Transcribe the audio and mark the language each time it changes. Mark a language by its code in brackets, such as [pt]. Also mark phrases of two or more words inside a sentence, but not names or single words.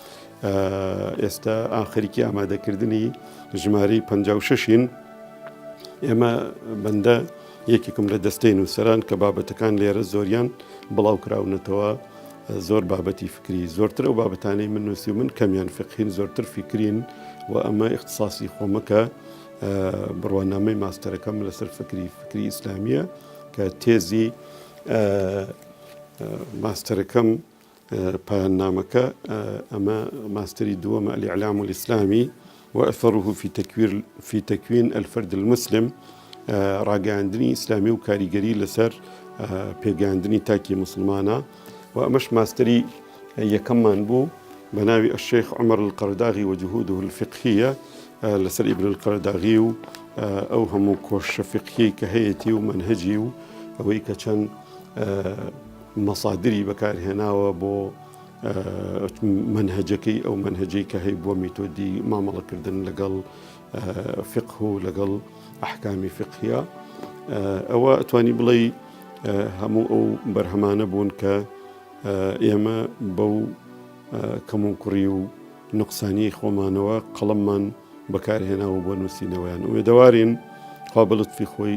[ckb] ئێستا ئاخریکی ئامادەکردنی ژمارەی 56ین ئێمە بەندە یەکێکم لە دەستەی نووسەران کە بابەتەکان لێرە زۆریان بڵاو کراونەتەوە زۆر بابەتی فکری زۆرتر و بابەتانەی من نووسی و من کەمیان فقهین زۆرتر فکرین و ئەمە اختصاصی خۆمەکە بڕوانامەی ماستەرەکەم لەسەر فکری ئیسلامیە کە تێزی ماستەرەکەم پایاننامەکە ئەمە ماستەری دووەمە [ar] الإعلام الإسلامي وأثره في تكوين الفرد المسلم [ckb] ڕاگەاندنی ئیسلامی و کاریگەری لەسەر پێگەاندنی تاکی مسلمانە و ئەمەش ماستەری یەکەممان بوو بە ناوی الشيخ عمر القرداغي وجهوده الفقهية لەسەر ئیبن القرداغی و ئەو هەموو کۆشە فقهی کە هەیەی و منهجی و ئەوەی کە چەند مەصادری بەکارهێناوە بۆ منهجەکەی ئەو منهجەی کە هەیە بۆ میتۆدی مامەڵەکردن لەگەڵ فقه و لەگەڵ ئەحکامی فقهیە ئەوە ئەتوانی بڵێ هەموو ئەو بەرهەمانە بوون کە ئێمە بەو کەم و کوڕی و نقصانی خۆمانەوە قەڵەممان بەکارهێناوە بۆ نووسینەوەیان ئوێدەوارین خوا بە لوتفی خۆی